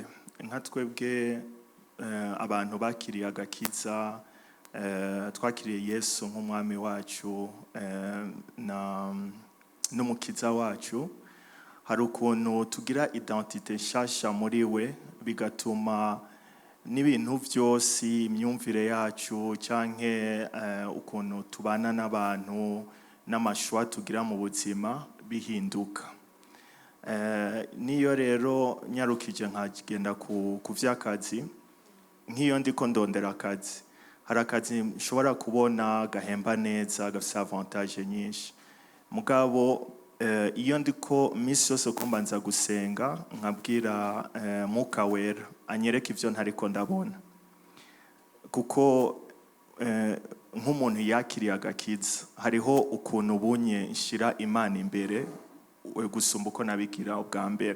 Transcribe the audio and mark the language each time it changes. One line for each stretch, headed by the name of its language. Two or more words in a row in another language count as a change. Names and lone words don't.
Rundi: Nka twebwe abantu bakiriye agakiza, twakiriye Yesu nk'umwami wacu n'umukiza wacu, hari ukuntu tugira identite nshasha muri we, bigatuma n'ibintu byose, imyumvire yacu cyanke ukuntu tubana n'abantu n'amashwa tugira mu buzima bihinduka. Niyo rero nyarukije nkagenda ku vy'akazi, nk'iyo ndiko ndondera akazi, hari akazi nshobora kubona gahemba neza, gafite avantage nyinshi. Mugabo iyo ndiko misi yose kumbanza gusenga, nkabwira Mwuka Wera anyereka ivyo ntariko ndabona. Kuko nk'umuntu yakiriye agakiza, hariho ukuntu ubunye nshira Imana imbere gusumba uko nabigira ubwa mbere.